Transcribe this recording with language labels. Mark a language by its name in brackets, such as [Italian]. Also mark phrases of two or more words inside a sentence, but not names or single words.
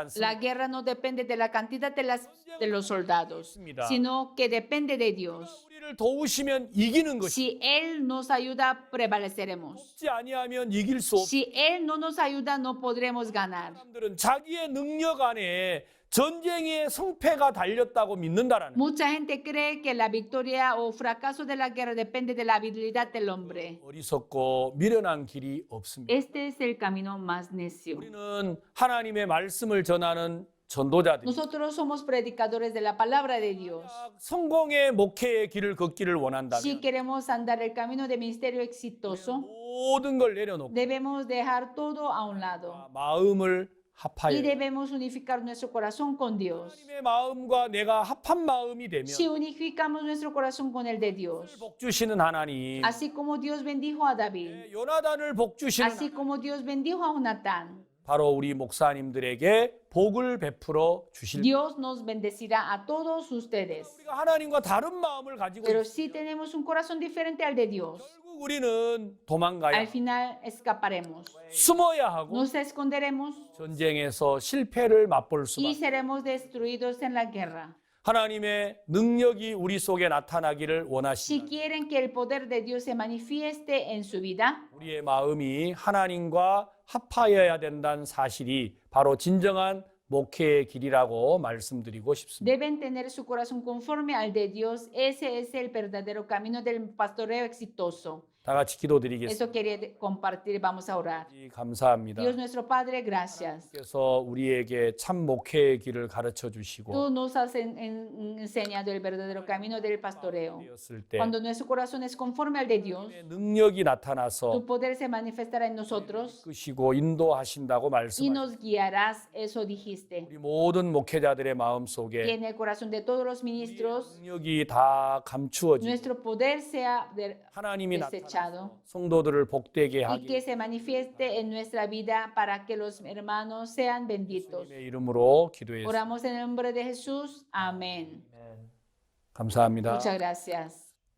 [Spanish] la [Korean] 않습니다. [Spanish] guerra no depende de la cantidad de los soldados, sino sino que depende de Dios. [Korean] 우리를 도우시면 이기는 것이 [Spanish] Si Él nos ayuda, prevaleceremos. [Korean] 돕지 아니하면 이길 수 없는 [Spanish] Si Él no nos ayuda, no podremos ganar. [Korean] 사람들은 자기의 능력 안에 전쟁의 성패가 달렸다고 믿는다라는 [Spanish] Mucha gente cree que la victoria o fracaso de la guerra depende de la habilidad del hombre. [Korean] 어리석고 미련한 길이 없습니다. [Spanish] Este es el camino más necio. [Korean] 우리는 하나님의 말씀을 전하는 전도자들, [Spanish] Nosotros somos predicadores de la palabra de Dios. [Korean] 성공의 목회의 길을 걷기를 원한다면 [Spanish] Si queremos andar el camino de ministerio exitoso, [Korean] 모든 걸 내려놓고 [Spanish] debemos dejar todo a un lado [Korean] 마음을 합하여 [Spanish] y debemos unificar nuestro corazón con Dios. [Korean] 하나님의 마음과 내가 합한 마음이 되면 [Spanish] Si unificamos nuestro corazón con el de Dios, [Korean] 복 주시는 하나님, [Spanish] así como Dios bendijo a David, [Korean] 요나단을 복 주시는 [Spanish] así como Dios bendijo a Jonatán, [Korean] 바로 우리 목사님들에게 복을 베풀어 주실 [Spanish] Dios nos bendecirá a todos ustedes. [Korean] 우리가 하나님과 다른 마음을 가지고 [Spanish] Pero [Korean] 있 [Spanish] si tenemos un corazón diferente al de Dios, [Korean] 결국 우리는 도망가야 [Spanish] al final escaparemos. [Korean] 숨어야 하고 [Spanish] Nos esconderemos [Korean] 전쟁에서 실패를 맛볼 [Spanish] y [Korean] 수밖에 [Spanish] seremos destruidos en la guerra. [Korean] 하나님의 능력이 우리 속에 나타나기를 [Spanish] Si [Korean] 원하시는 [Spanish] quieren que el poder de Dios se manifieste en su vida, [Korean] 우리의 마음이 하나님과 합하여야 된다는 사실이 바로 진정한 목회의 길이라고 말씀드리고 싶습니다. [Spanish] deben tener su corazón conforme al de Dios. Ese es el verdadero camino del pastoreo exitoso. [Korean] 다 같이 기도드리겠습니다. [Spanish] Eso quería compartir. Vamos a orar. [Korean] 감사합니다. [Spanish] Dios nuestro Padre, gracias. [Korean] 그래서 우리에게 참 목회의 길을 가르쳐 주시고 [Spanish] Tú nos has enseñado el verdadero camino del pastoreo. [Korean] 되었을 때 [Spanish] Cuando nuestro corazón es conforme al de Dios, [Korean] 능력이 나타나서 [Spanish] tu poder se manifestará en nosotros [Korean] 끄시고 인도하신다고 [Spanish] y [Korean] 말씀하셨습니다. [Spanish] nos guiarás. Eso dijiste. [Korean] 우리 모든 목회자들의 마음 [Spanish] Y [Korean] 속에 [Spanish] en el corazón de todos los ministros, [Korean] 능력이 다 감추어지고 [Spanish] nuestro poder sea [Korean] 하나님이 [Spanish] desechado [Korean] 성도들을 복되게 [Spanish] y [Korean] 하기 [Spanish] que se manifieste en nuestra vida para que los hermanos sean benditos. [Korean] 주님의 이름으로 기도했습니다. [Spanish] Oramos en el nombre de Jesús. Amén. Amen. [Korean] 감사합니다. [Spanish] Muchas gracias.